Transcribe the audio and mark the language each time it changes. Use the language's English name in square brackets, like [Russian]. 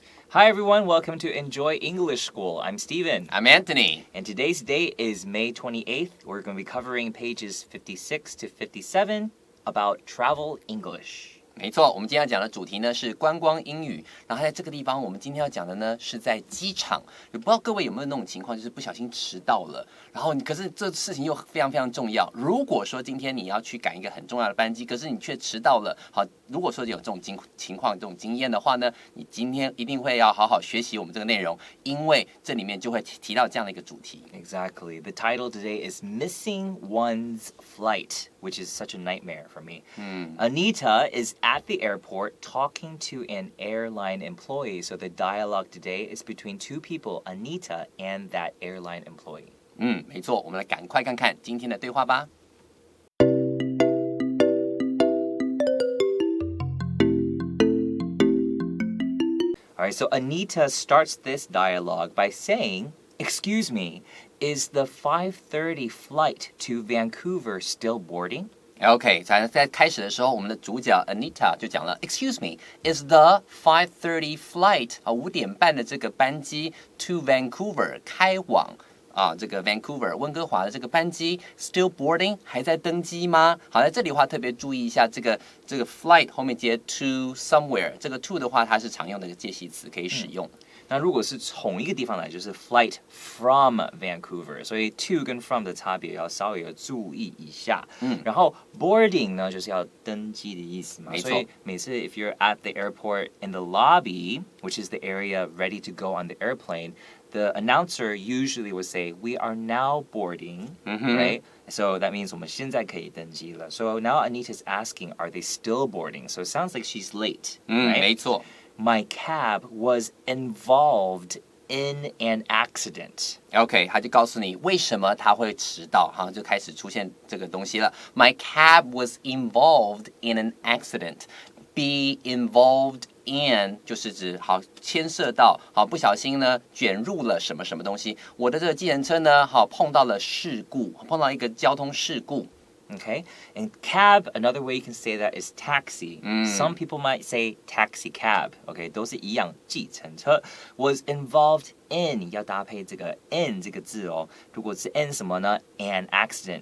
[English] Hi everyone, welcome to Enjoy English School. I'm Stephen. I'm Antony. And today's date is May 28th. We're going to be covering pages 56 to 57 about travel English. [Chinese] 没错，我们今天要讲的主题呢是观光英语。然后在这个地方，我们今天要讲的呢是在机场。不知道各位有没有那种情况，就是不小心迟到了，然后可是这事情又非常非常重要。如果说今天你要去赶一个很重要的班机，可是你却迟到了，好，如果说有这种情况、这种经验的话呢，你今天一定会要好好学习我们这个内容，因为这里面就会提到这样的一个主题。 [English] Exactly. The title today is Missing One's Flight, which is such a nightmare for me. Anita is at the airport talking to an airline employee. So the dialogue today is between two people, Anita and that airline employee. [Chinese] 没错，我们来赶快看看今天的对话吧。 [English] All right, so Anita starts this dialogue by saying, "Excuse me, is the 5:30 flight to Vancouver still boarding?" [Chinese] OK， 在开始的时候，我们的主角 Anita 就讲了 ， [English] Excuse me, is the 5:30 flight [Chinese] 5点半的这个班机 [English] to Vancouver [Chinese] 开往这个 Vancouver 温哥华的这个班机 [English] still boarding [Chinese] 还在登机吗？好，在这里的话特别注意一下这个 flight 后面接 to somewhere， 这个 to 的话它是常用的一个介系词可以使用。那如果是从一个地方来，就是 [English] flight from Vancouver， [Chinese] 所以 to 跟 from 的差别要稍微要注意一下。然后 boarding 呢，就是要登机的意思嘛。没错。 [English] 所以每次 if you're at the airport in the lobby, which is the area ready to go on the airplane, the announcer usually would say, "We are now boarding," right? So that means [Chinese] 我们现在可以登机了。 [English] So now Anita's asking, are they still boarding? So it sounds like she's late, right? [Chinese] 没错。 [English] My cab was involved in an accident. [Chinese] OK， 他就告诉你为什么他会迟到，哈，就开始出现这个东西了。 [English] My cab was involved in an accident. Be involved in [Chinese] 就是指好牵涉到，好不小心呢卷入了什么什么东西。我的这个计程车呢，好碰到了事故，碰到一个交通事故。 [English] Okay, and cab, another way you can say that is taxi. Some people might say taxi cab. [Chinese] Okay, 都是一样，计程车 [English] was involved in [Chinese] 要搭配这个 in 这个字哦。如果是 in 什么呢 ？ [English] an accident。